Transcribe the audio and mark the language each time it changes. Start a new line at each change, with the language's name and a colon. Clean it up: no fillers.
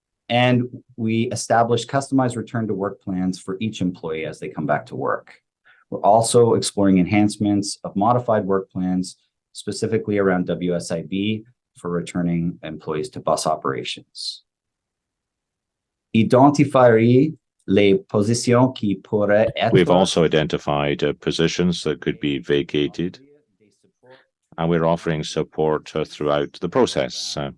English: And we established customized return to work plans for each employee as they come back to work. We're also exploring enhancements of modified work plans, specifically around WSIB for returning employees to bus operations.
French: Identifier les positions qui pourraient être...
English: We've also identified positions that could be vacated, and we're offering support throughout the process.